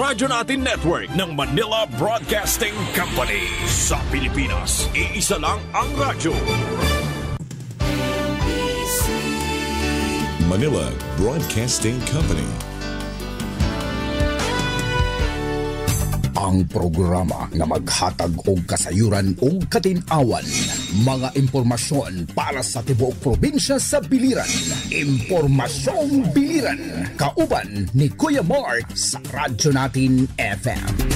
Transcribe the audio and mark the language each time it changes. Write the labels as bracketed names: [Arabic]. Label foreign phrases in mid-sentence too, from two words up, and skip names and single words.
[Filipino] Radyo Natin Network ng Manila Broadcasting Company. Sa Pilipinas, iisa lang ang radyo. Manila Broadcasting Company. [Cebuano] Ang programa na maghatag og kasayuran ug katin-awan, mga impormasyon para sa tibuok probinsya sa biliran. Impormasyong Biliran, kauban ni Kuya Mark sa Radyo Natin FM.